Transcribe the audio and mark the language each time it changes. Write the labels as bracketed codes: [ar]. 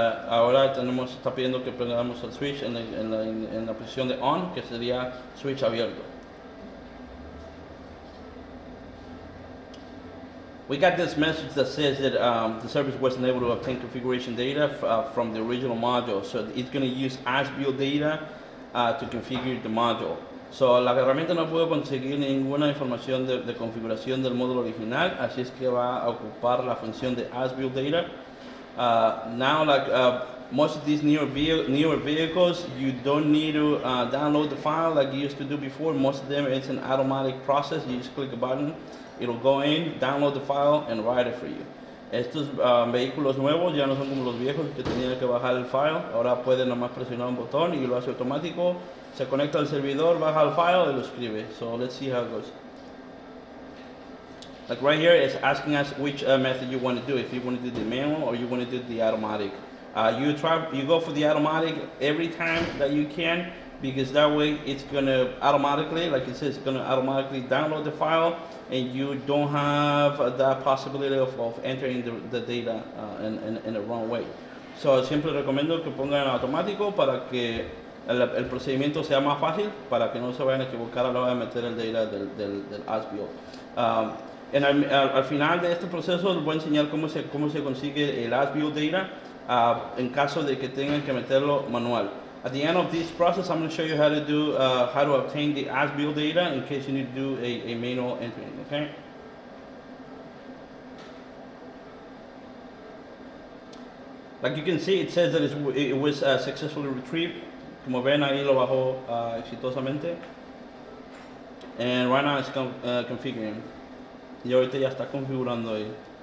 [es] Ahora está pidiendo que prendamos el switch en la posición de on, que sería switch abierto. [en] We got this message that says that the service wasn't able to obtain configuration data from the original module, so it's going to use as-built data to configure the module. [es] So la herramienta no pudo conseguir ninguna información de configuración del módulo original, así es que va a ocupar la función de as-built data. [en] Now, most of these newer vehicles, you don't need to download the file like you used to do before. Most of them, it's an automatic process. You just click a button, it'll go in, download the file, and write it for you. [es] Estos vehículos nuevos ya no son como los viejos que tenían que bajar el file. Ahora pueden nomás presionar un botón y lo hace automático. Se conecta al servidor, baja el file y lo escribe. [en] So let's see how it goes. Like right here, it's asking us which method you want to do. If you want to do the manual or you want to do the automatic. You go for the automatic every time that you can, because that way it's gonna automatically, like it says, it's gonna automatically download the file, and you don't have that possibility of entering the data in the wrong way. [es] So siempre recomiendo que pongan en automático para que el procedimiento sea más fácil, para que no se vayan a equivocar a la hora de meter el data del as-built. Al final de este proceso les voy a enseñar cómo se consigue el as-built data en caso de que tengan que meterlo manual. [en] At the end of this process, I'm going to show you how to obtain the as-built data in case you need to do a manual entry. Okay. Like you can see, it says that it was successfully retrieved. [es] Como ven, ahí lo bajó exitosamente. [en] And right now it's configuring. [es] Y ahorita ya está configurando ahí.